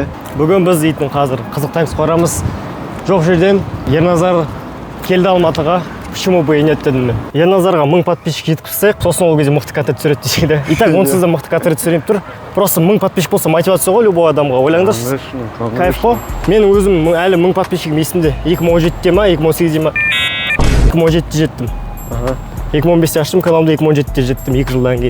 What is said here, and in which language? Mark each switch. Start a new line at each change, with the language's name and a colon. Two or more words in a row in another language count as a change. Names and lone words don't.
Kazakh: Бүгін біз дейтін қазір қызықтаймыз қорамыз. Жоқ жерден Ерназар келді Алматыға.
Russian: Почему бы и нет
Kazakh: дедім мен. Ерназарға 1000 подписчик жеткізсек, сосын ол кезде мықты контент түсіреді деседі. И так онсыз да мықты контент түсіріп тұр. Просто 1000 подписчик болса мотивация ғой любой адамға. Ойлаңдаршы. Кайф қой. Менің өзім әлі 1000 подписчигім есімде. 2017-те ма, 2018-те ма? 2017-те жеттім. 2015-те аштым каналымды, 2017-те жеттім 2 жылдан кейін.